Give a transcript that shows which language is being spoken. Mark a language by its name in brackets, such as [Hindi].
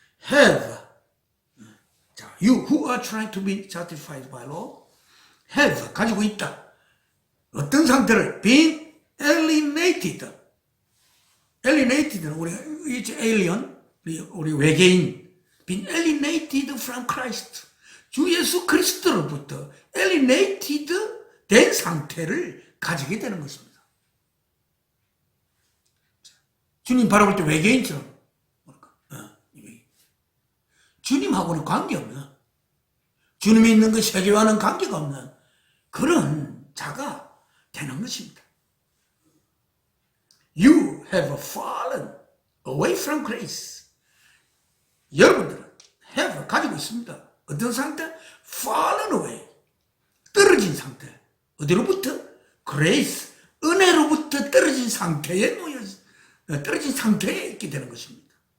[English] have, you who are trying to be justified by law, have, 가지고 있다. [Korean] 어떤 상태를? been alienated. alienated는 우리 alien, 우리 외계인. [English] been alienated from Christ. [Korean] 주 예수 그리스도로부터 alienated 된 상태를 가지게 되는 것입니다. 주님 바라볼 때 외계인처럼, 주님하고는 관계없는, 주님이 있는 그 세계와는 관계가 없는 그런 자가 되는 것입니다. [English] You have fallen away from grace. [Korean] 여러분들은 have, 가지고 있습니다. 어떤 상태? fallen away, 떨어진 상태. 어디로부터? grace, 은혜로부터 떨어진 상태에 떨어진 상태에 있게 되는 것입니다.